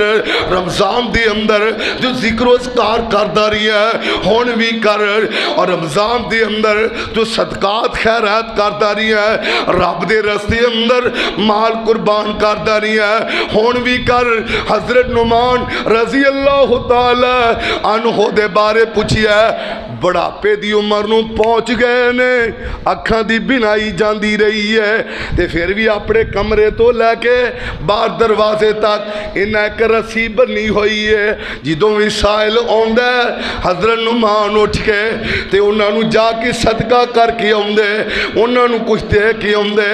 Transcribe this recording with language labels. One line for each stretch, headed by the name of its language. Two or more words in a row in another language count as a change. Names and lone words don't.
Punjabi: رمضان دے اندر جو ذکر اذکار کردا رہی ہے، ہن وی کر. اور رمضان دے اندر جو صدقات خیرات کردا رہی ہے، رب دے رستے اندر مال قربان کردا رہی ہے، ہن وی کر. حضرت نعمان
Arabic: رضی اللہ تعالیٰ عنہ
Punjabi: دے بارے پچھیا، بڑھاپے دی عمر نوں پہنچ گئے نے، اکھاں دی بینائی جاندی رہی ہے، تے فیر وی اپنے کمرے توں لے کے باہر دروازے تک انہے اک رسی بنی ہوئی ہے. جدوں وی سائل آؤندا حضرت نعمان اٹھ کے تے انہاں نوں جا کے صدقہ کر کے آؤندے، انہاں نوں کجھ دے کے آؤندے.